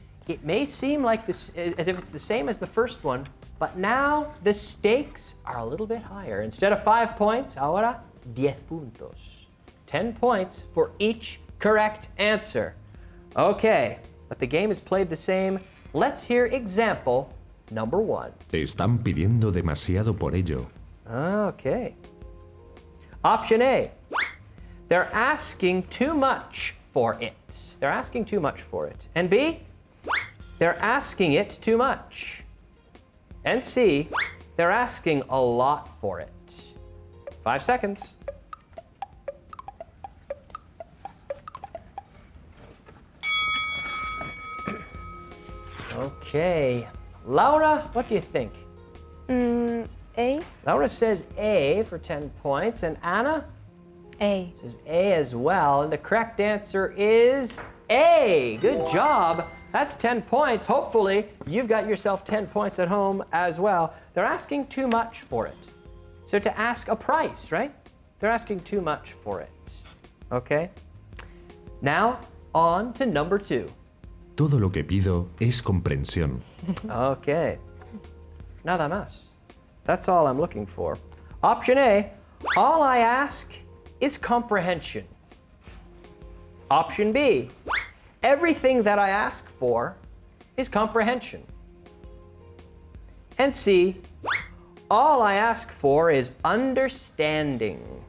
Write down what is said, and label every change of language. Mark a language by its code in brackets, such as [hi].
[en] It may seem like this as if it's the same as the first one, but now the stakes are a little bit higher. Instead of 5 points, [es] ahora 10 puntos. [en] 10 points for each correct answer. Okay, but the game is played the same. Let's hear example number 1. [es] Te están pidiendo demasiado por ello. [en] Okay. Option A. They're asking too much for it. They're asking too much for it. And B. They're asking it too much. And C. They're asking a lot for it. 5 seconds. Okay. Laura, what do you think? A. Laura says A for 10 points, and Anna A. says A as well. And the correct answer is A. Good job. That's 10 points. Hopefully, you've got yourself 10 points at home as well. They're asking too much for it. So to ask a price, right? They're asking too much for it. Okay? Now, on to number 2. [es] Todo lo que pido es comprensión. Okay. Nada más. [en] That's all I'm looking for. Option A, all I ask is comprehension. Option B, everything that I ask for is comprehension. And C, all I ask for is understanding.